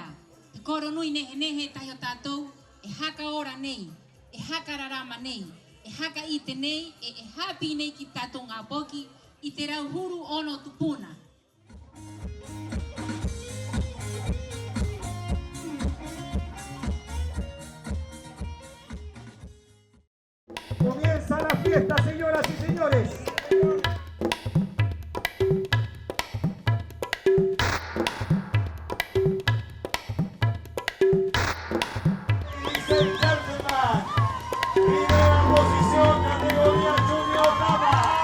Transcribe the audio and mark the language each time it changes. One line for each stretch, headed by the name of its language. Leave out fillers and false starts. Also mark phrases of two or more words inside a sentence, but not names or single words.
Rapanui: Te koro nui nehe tahi o tātou, e haka ora nei, e haka rarama nei, e haka I te nei, e hapi nei ki tātou ngā poki, I te rauhuru ono tupuna.
Spanish: Comienza la fiesta, señoras y señores.
English: Ladies and gentlemen,
Spanish: primera posición, categoría Junior Dama.